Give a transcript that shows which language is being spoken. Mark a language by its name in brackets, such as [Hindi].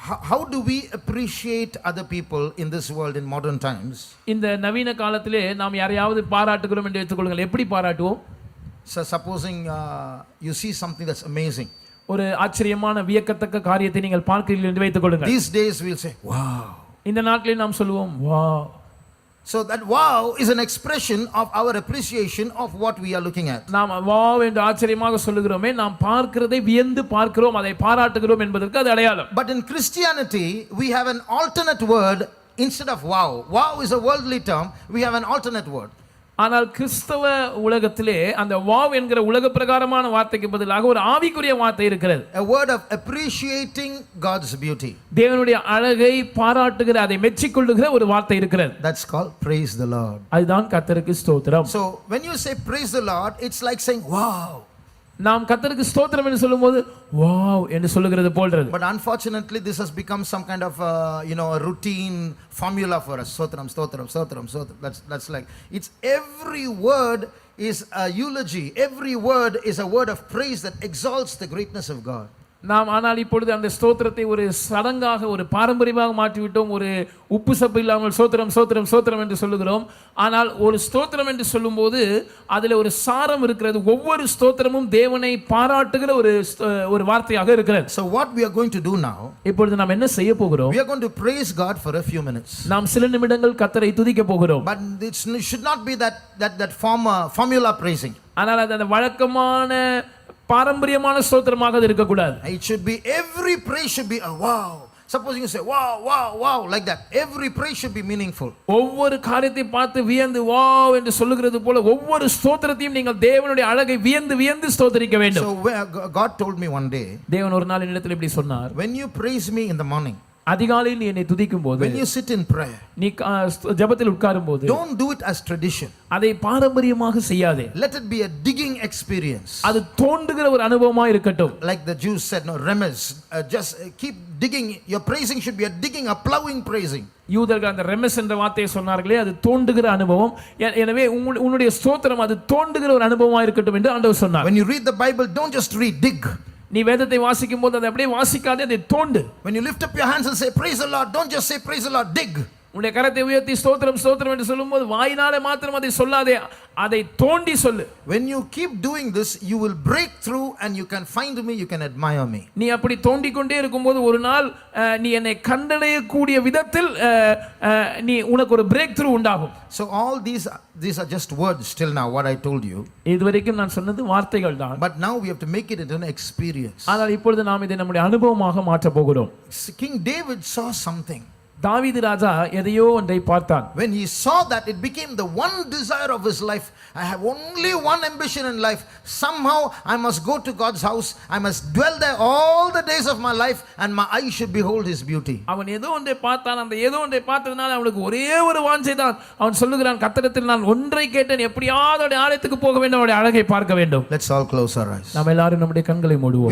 [English] How do we appreciate other people in this world in modern times? [Tamil] இந்த நவீன காலத்திலே நாம் யாரையாவது பாராட்டுகிறோம் என்று எடுத்துக்கொள்ளுங்கள். எப்படி பாராட்டுவோம்? [English] So supposing you see something that's amazing. [Tamil] ஒரு ஆச்சரியமான வியக்கத்தக்க காரியத்தை நீங்கள் பார்க்கிறீர்கள் என்று வைத்துக் கொள்ளுங்கள். [English] These days we'll say wow. [Tamil] இந்த நாட்களில் நாம் சொல்லுவோம் wow. [English] So that wow is an expression of our appreciation of what we are looking at. [Tamil] நாம் wow என்று ஆச்சரியமாக சொல்லுகிறோமே, நாம் பார்க்கிறதை வியந்து பார்க்கிறோம், அதை பாராட்டுகிறோம் என்பதற்கு அது அடையாளம். [English] But in Christianity we have an alternate word instead of wow. Wow is a worldly term. We have an alternate word. [Tamil] ஆனால் கிறிஸ்தவ உலகத்திலே அந்த வாவ் என்கிற உலக பிரகாரமான வார்த்தைக்கு பதிலாக ஒரு ஆவிக்குரிய வார்த்தை இருக்கிறது. [English] A word of appreciating God's beauty. [Tamil] தேவனுடைய அழகை பாராட்டுகிற, அதை மெச்சிக்கொள்ளுகிற ஒரு வார்த்தை இருக்கிறது. [English] That's called praise the Lord. [Tamil] அதுதான் கர்த்தருக்கு ஸ்தோத்திரம். [English] So when you say praise the Lord, it's like saying wow. [Tamil] நாம் கர்த்தருக்கு ஸ்தோத்திரம் என்று சொல்லும்போது வாவ் என்று சொல்லுகிறது போல்றது. [English] But unfortunately this has become some kind of a routine formula for us. Stotram stotram stotram stotram. That's like, it's every word is a eulogy. Every word is a word of praise that exalts the greatness of God. [Tamil] நாம் ஆனால் இப்பொழுது அந்த ஸ்தோத்திரத்தை ஒரு சடங்காக, ஒரு பாரம்பரியமாக மாற்றிவிட்டோம். ஒரு உப்பு சப்பு இல்லாமல் சோத்திரம் சோத்திரம் சோத்திரம் என்று சொல்லுகிறோம். ஆனால் ஒரு ஸ்தோத்திரம் என்று சொல்லும்போது அதில் ஒரு சாரம் இருக்கிறது. ஒவ்வொரு ஸ்தோத்திரமும் தேவனை பாராட்டுகிற ஒரு வார்த்தையாக இருக்கிறது. [English] So what we are going to do now, [Tamil] இப்பொழுது நாம் என்ன செய்ய போகிறோம்? [English] We are going to praise God for a few minutes. [Tamil] நாம் சில நிமிடங்கள் கர்த்தரை துதிக்க போகிறோம். [English] But it should not be that formula praising. [Tamil] ஆனால் அது அந்த வழக்கமான பாரம்பரியமான ஸ்தோத்திரமாக இருக்க கூடாது. [English] It should be, every praise should be a wow. Suppose you say wow wow wow like that. Every praise should be meaningful. [Tamil] ஒவ்வொரு காரியத்தை பார்த்து வியந்து வாவ் என்று சொல்லுகிறது போல ஒவ்வொரு ஸ்தோத்திரத்தையும் நீங்கள் தேவனுடைய அழகை வியந்து வியந்து ஸ்தோத்திரிக்க வேண்டும். [English] So God told me one day, [Tamil] தேவன் ஒரு நாள் என்னிடத்தில் இப்படி சொன்னார், [English] when you praise me in the morning, [Tamil] அதிகாலையில் நீ என்னை துதிக்கும் போது, [English] when you sit in prayer, [Tamil] நீ ஜெபத்தில் உட்காரும் போது, [English] don't do it as tradition. [Tamil] அதை பாரம்பரியமாக செய்யாதே. [English] Let it be a digging experience. [Tamil] அது தோண்டுகிற ஒரு அனுபவமா இருக்கட்டும். [English] Like the Jews said, no, remes, just keep digging. Your praising should be a digging, a plowing praising. [Tamil] யூதர்கள் அந்த ரெமஸ் என்ற வார்த்தையை சொன்னார்களே, அது தோண்டுகிற அனுபவம். எனவே உன்னுடைய ஸ்தோத்திரம் அது தோண்டுகிற ஒரு அனுபவமா இருக்கட்டும் என்று ஆண்டவர் சொன்னார். [English] When you read the Bible, don't just read, dig. [Tamil] நீ வேதத்தை வாசிக்கும் போது அதை அப்படியே வாசிக்காதே, அதை தோண்டு. [English] When you lift up your hands and say praise the Lord, don't just say praise the Lord, dig. [Tamil] உன்னுடைய கரத்தை உயர்த்தி ஸ்தோத்திரம் ஸ்தோத்திரம் என்று சொல்லும்போது வாயினாலே மாத்திரம் அதை சொல்லாதே, அதை தோண்டி சொல்லு. [English] When you keep doing this, you will break through and you can find me, you can admire me. [Tamil] நீ அப்படி தோண்டிக் கொண்டே இருக்கும்போது ஒரு நாள் நீ என்னை கண்டடையக்கூடிய விதத்தில் நீ உனக்கு ஒரு பிரேக் த்ரூ உண்டாகும். [English] So all these are just words till now, what I told you. [Tamil] இதுவரைக்கும் நான் சொன்னது வார்த்தைகள் தான். [English] But now we have to make it into an experience. [Tamil] ஆனால் இப்பொழுது நாம் இதை நம்முடைய அனுபவமாக மாற்ற போகிறோம். [English] King David saw something. [Tamil] தாவீது ராஜா எதையோ ஒன்றை பார்த்தான். [English] When he saw that, it became the one desire of his life. I have only one ambition in life. Somehow I must go to God's house. I must dwell there all the days of my life and my eyes should behold his beauty. [Tamil] அவன் ஏதோ ஒன்றை பார்த்தான். அந்த ஏதோ ஒன்றை பார்த்ததனால அவனுக்கு ஒரே ஒரு வாஞ்சை தான். அவன் சொல்லுகிறான், கர்த்தரிடத்தில் நான் ஒன்றை கேட்டேன், எப்படியாவது அவருடைய ஆலயத்துக்கு போக வேண்டும், அவருடைய அழகை பார்க்க வேண்டும். [English] Let's all close our eyes. [Tamil] நாம் எல்லாரும் நம்முடைய கண்களை மூடுவோம்.